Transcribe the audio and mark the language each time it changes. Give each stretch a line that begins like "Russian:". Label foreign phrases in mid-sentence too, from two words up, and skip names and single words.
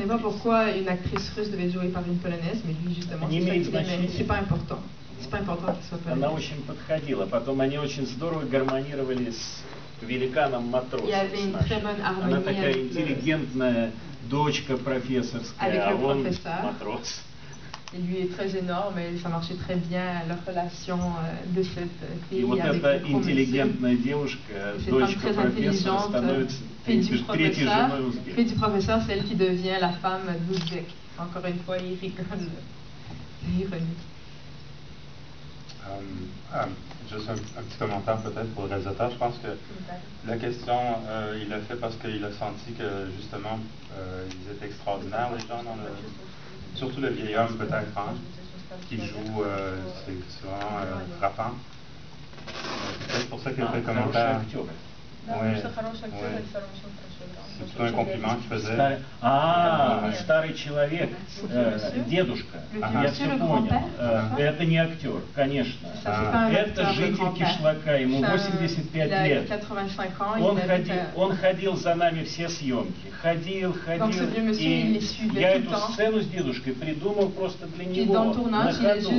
Russian: Не имеет значения. Она очень подходила. Потом они очень здорово гармонировали с великаном Матросом. Она такая интеллигентная дочка профессорская, а он матрос.
French: Lui est très énorme et ça marchait très bien leur relation de cette fille.
Russian: И вот эта интеллигентная девушка, дочка профессора, становится третьей женой узбека.
French: Fille du professeur, c'est elle qui devient la femme d'Ouzbek. Encore une fois, il rigole. L'ironie. Juste un petit commentaire peut-être pour le réalisateur. Je pense que la question, il l'a fait parce qu'il a senti que justement, ils étaient extraordinaires, les gens, surtout le vieil homme peut-être, hein, qui joue, c'est vraiment frappant. C'est peut-être pour ça qu'il a fait le commentaire. Oui, c'est plutôt un compliment qu'il faisait.
Russian: Старый человек, дедушка, я все понял. Это не актер, конечно. Это житель Кишлака, ему 85 лет. Он ходил за нами все съемки. Ходил, и я эту сцену с дедушкой придумал просто для него, на ходу.